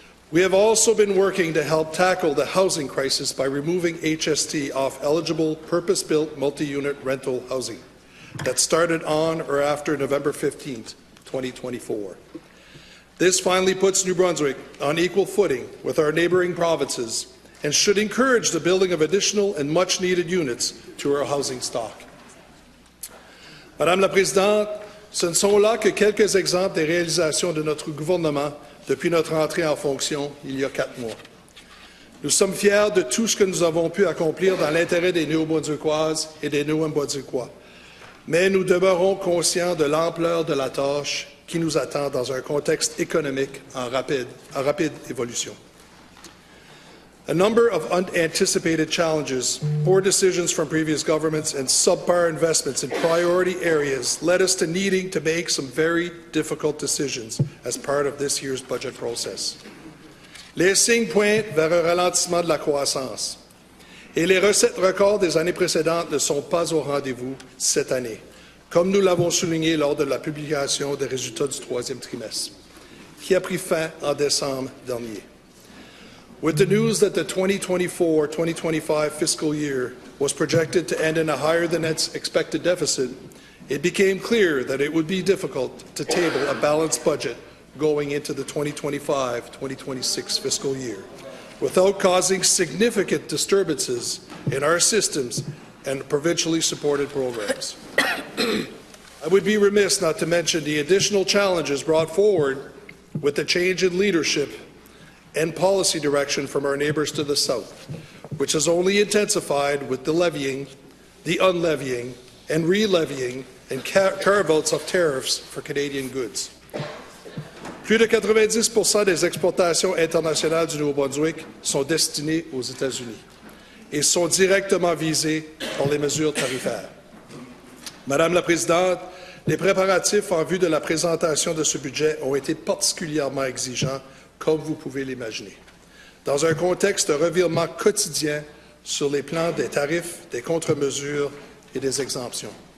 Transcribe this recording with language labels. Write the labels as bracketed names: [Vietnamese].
[English] We have also been working to help tackle the housing crisis by removing HST off eligible purpose-built multi-unit rental housing that started on or after November 15, 2024. This finally puts New Brunswick on equal footing with our neighbouring provinces and should encourage the building of additional and much-needed units to our housing stock. [French] Madame la Présidente, ce ne sont là que quelques exemples des réalisations de notre gouvernement depuis notre entrée en fonction il y a 4 mois. Nous sommes fiers de tout ce que nous avons pu accomplir dans l'intérêt des Néo-Brunswickoises et des Néo-Brunswickois, mais nous demeurons conscients de l'ampleur de la tâche qui nous attend dans un contexte économique en rapide évolution. [English] A number of unanticipated challenges, poor decisions from previous governments, and subpar investments in priority areas led us to needing to make some very difficult decisions as part of this year's budget process. [French] Les signes pointent vers un ralentissement de la croissance, et les recettes records des années précédentes ne sont pas au rendez-vous cette année, comme nous l'avons souligné lors de la publication des résultats du 3e trimestre, qui a pris fin en décembre dernier. [English] With the news that the 2024-2025 fiscal year was projected to end in a higher-than-expected deficit, it became clear that it would be difficult to table a balanced budget going into the 2025-2026 fiscal year without causing significant disturbances in our systems and provincially supported programs. I would be remiss not to mention the additional challenges brought forward with the change in leadership and policy direction from our neighbours to the south, which has only intensified with the levying, the unlevying, and re-levying and carve-outs of tariffs for Canadian goods. [French] Plus de 90% des exportations internationales du Nouveau-Brunswick sont destinées aux États-Unis et sont directement visées par les mesures tarifaires. Madame la Présidente, les préparatifs en vue de la présentation de ce budget ont été particulièrement exigeants, comme vous pouvez l'imaginer, dans un contexte de revirement quotidien sur les plans des tarifs, des contre-mesures et des exemptions.